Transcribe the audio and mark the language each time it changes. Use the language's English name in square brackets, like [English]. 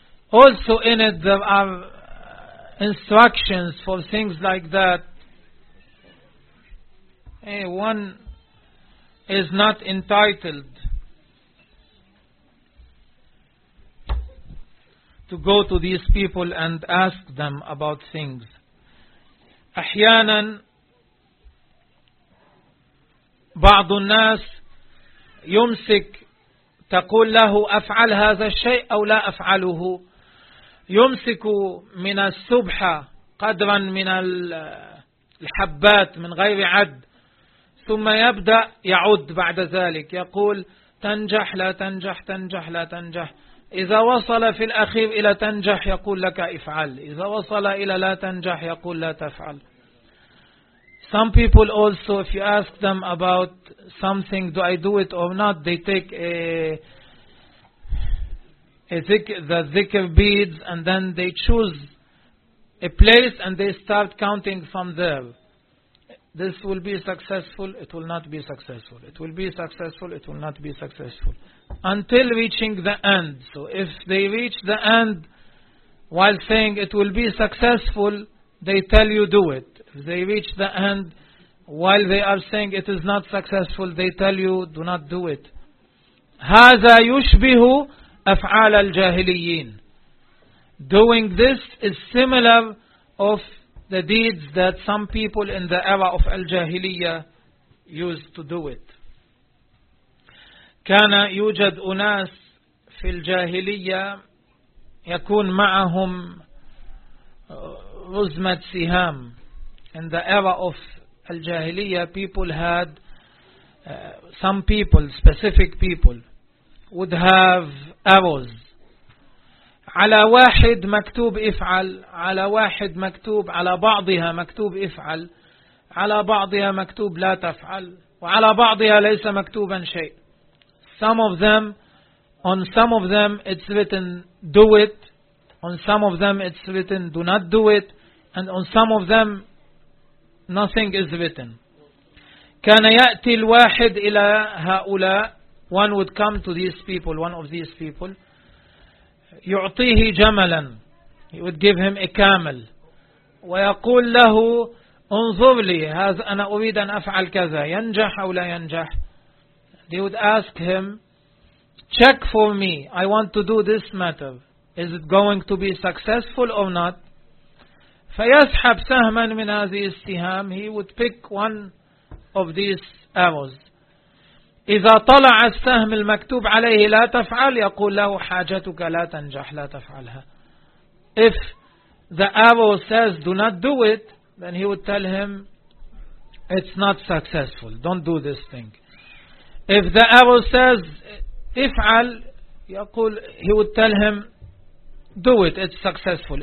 [English] Also in it, there are instructions for things like that. Hey, one is not entitled to go to these people and ask them about things. [Arabic] أحيانا بعض الناس يمسك تقول له أفعل هذا الشيء أو لا أفعله. يمسك من السبحة قدرا من الحبات من غير عد. ثم يبدأ يعد بعد ذلك يقول تنجح لا تنجح تنجح لا تنجح. إذا وصل في الأخير إلى تنجح يقول لك افعل. إذا وصل إلى لا تنجح يقول لا تفعل. [English] Some people also, if you ask them about something, do I do it or not, they take the dhikr beads and then they choose a place and they start counting from there. This will be successful, it will not be successful. It will be successful, it will not be successful. Until reaching the end. So if they reach the end while saying it will be successful, they tell you do it. If they reach the end while they are saying it is not successful, they tell you do not do it. [Arabic] هذا يشبه أفعال الجاهليين. [English] Doing this is similar of the deeds that some people in the era of Al-Jahiliyyah used to do it. [Arabic] كان يوجد أناس في الجاهلية يكون معهم رزمة سهام. [English] In the era of Al-Jahiliyyah, people had some people, specific people, would have arrows. [Arabic] على واحد مكتوب افعل, على واحد مكتوب, على بعضها مكتوب افعل, على بعضها مكتوب لا تفعل, وعلى بعضها ليس مكتوبا شيء. [English] Some of them, on some of them it's written do it, on some of them it's written do not do it, and on some of them nothing is written. [Arabic] كان يأتي الواحد إلى هؤلاء, [English] one would come to these people, [Arabic] one of these people, يعطيه جملا, [English] he would give him a camel, [Arabic] ويقول له انظر لي, هذا أنا أريد أن أفعل كذا, ينجح أو لا ينجح. [English] They would ask him, check for me, I want to do this matter, is it going to be successful or not. [Arabic] فيسحب سهما من هذه السهام, [English] he would pick one of these arrows. [Arabic] إذا طلع السهم المكتوب عليه لا تفعل, يقول له حاجتك لا تنجح, لا تفعلها. [English] If the arrow says do not do it, then he would tell him it's not successful, don't do this thing. If the arrow says [Arabic] افعل, يقول, [English] he would tell him do it, it's successful.